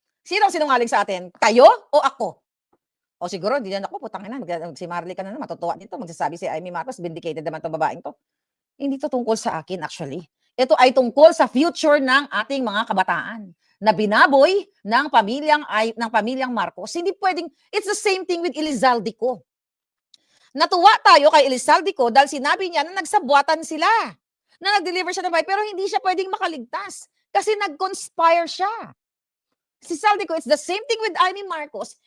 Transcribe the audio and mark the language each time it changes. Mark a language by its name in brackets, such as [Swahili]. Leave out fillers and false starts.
[Filipino] Sino ang sinungaling sa atin? Kayo o ako? O siguro hindi na naku, putang ina, si Marley ka na naman, matutuwa dito, magsasabi si Amy Marcos, vindicated naman 'tong babaeng 'to. Hindi 'to tungkol sa akin actually. Ito ay tungkol sa future ng ating mga kabataan na binaboy ng pamilyang Marcos. Hindi puwedeng [English] it's the same thing with Elizalde. [Filipino] Natuwa tayo kay Elizalde dahil sinabi niya na nagsabwatan sila, na nag-deliver siya ng bahay, pero hindi siya puwedeng makaligtas kasi nag-conspire siya. [English] Si Saldico, it's the same thing with Amy Marcos.